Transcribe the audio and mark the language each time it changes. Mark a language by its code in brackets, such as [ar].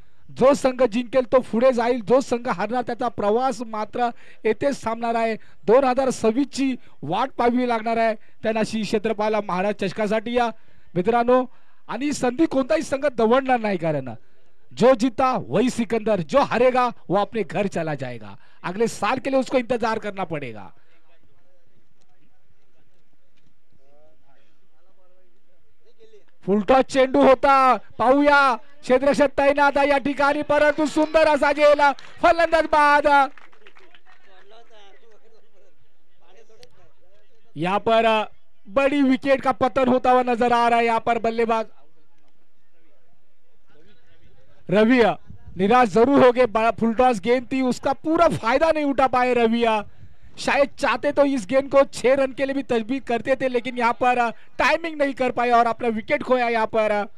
[mr] जो संघ जिंकेल तो पुढे जाईल, जो संघ हरणार त्याचा प्रवास मात्र येथेच थांबणार आहे। 2026 ची वाट पाहावी लागणार आहे त्यांना श्री क्षेत्रपाल महाराज चषकासाठी या मित्रांनो। आणि संधी कोणताही संघ दवडणार नाही, कारण [hi] जो जीता वही सिकंदर, जो हारेगा वो अपने घर चला जाएगा। अगले साल के लिए उसको इंतजार करना पड़ेगा। [mr] फुलटॉस चेंडू होता पाहूया क्षेत्ररक्षक तैनात या ठिकाणी, परंतु सुंदर असा झेल, फलंदाज बाद। [hi] यहाँ पर बड़ी विकेट का पतन होता हुआ नजर आ रहा है। यहाँ पर बल्लेबाज रवि निराश जरूर हो गए। फुलटॉस गेंद थी, उसका पूरा फायदा नहीं उठा पाए रवि। शायद चाहते तो इस गेंद को 6 रन के लिए भी तजवीज करते थे, लेकिन यहाँ पर टाइमिंग नहीं कर पाए और अपना विकेट खोया यहाँ पर।